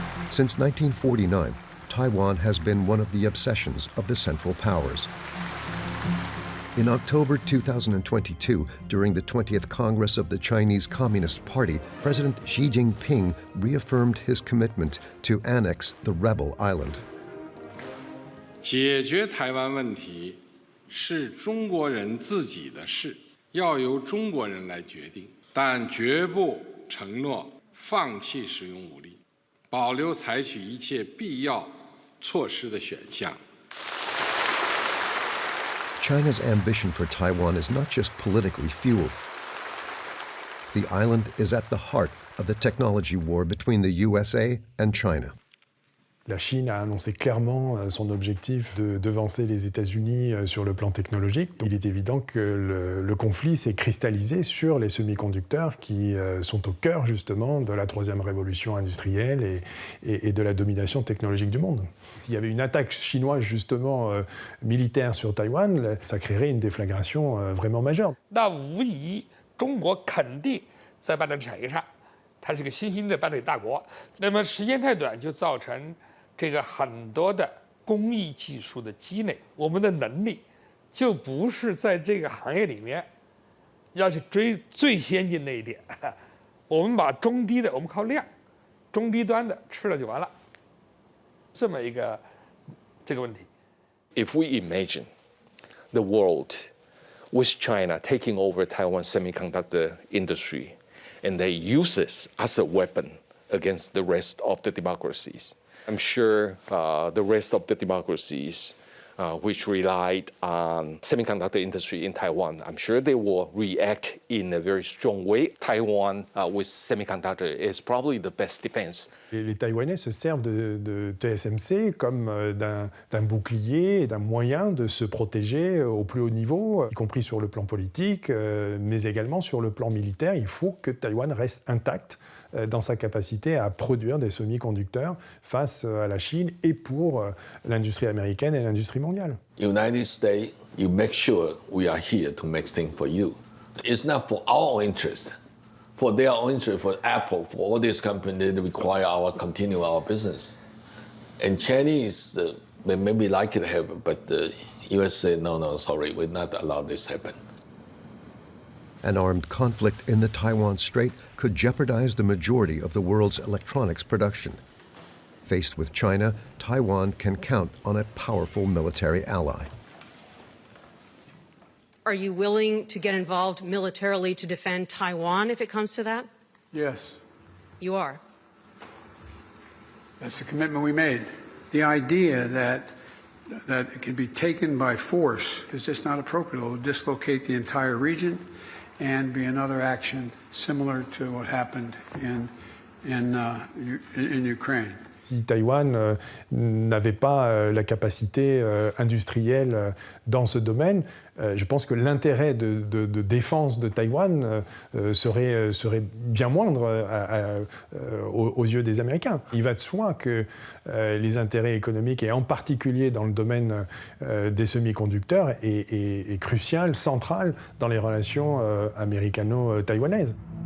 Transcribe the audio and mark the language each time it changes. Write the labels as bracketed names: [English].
[English] Since 1949, Taiwan has been one of the obsessions of the Central Powers. In October 2022, during the 20th Congress of the Chinese Communist Party, President Xi Jinping reaffirmed his commitment to annex the rebel island. [Chinese] 解决台湾问题是中国人自己的事，要由中国人来决定，但绝不承诺放弃使用武力，保留采取一切必要措施的选项。 [English] China's ambition for Taiwan is not just politically fueled. The island is at the heart of the technology war between the USA and China. [French] La Chine a annoncé clairement son objectif de devancer les États-Unis sur le plan technologique. Il est évident que le conflit s'est cristallisé sur les semi-conducteurs qui sont au cœur justement de la troisième révolution industrielle et de la domination technologique du monde. S'il y avait une attaque chinoise justement militaire sur Taïwan, ça créerait une déflagration vraiment majeure. [Chinese] 那无疑，中国肯定在半导体产业上，它是个新兴的半导体大国。那么时间太短，就造成 这个很多的工艺技术的积累，我们的能力就不是在这个行业里面要去追最先进那一点，我们把中低的，我们靠量，中低端的吃了就完了，这么一个这个问题。 [English] If we imagine the world with China taking over Taiwan's semiconductor industry, and they use this as a weapon against the rest of the democracies, I'm sure the rest of the democracies which relied on semiconductor industry in Taiwan, I'm sure they will react in a very strong way. Taiwan with semiconductor is probably the best defense. [French] Les Taïwanais se servent de TSMC comme d'un bouclier et d'un moyen de se protéger au plus haut niveau, y compris sur le plan politique, mais également sur le plan militaire. Il faut que Taïwan reste intact dans sa capacité à produire des semi-conducteurs face à la Chine et pour l'industrie américaine et l'industrie mondiale. [English] United States, you make sure we are here to make things for you. It's not for our interest, for their own interest, for Apple, for all these companies that require continue our business. And Chinese, they maybe like it happen, but the US say, no, sorry, we'll not allow this happen. An armed conflict in the Taiwan Strait could jeopardize the majority of the world's electronics production. Faced with China, Taiwan can count on a powerful military ally. Are you willing to get involved militarily to defend Taiwan if it comes to that? Yes. You are? That's the commitment we made. The idea that it can be taken by force is just not appropriate. It will dislocate the entire region and be another action similar to what happened in Ukraine. [French] Si Taïwan n'avait pas la capacité industrielle dans ce domaine, je pense que l'intérêt de défense de Taïwan serait bien moindre aux yeux des Américains. Il va de soi que les intérêts économiques, et en particulier dans le domaine des semi-conducteurs, est crucial, central dans les relations américano-taïwanaises.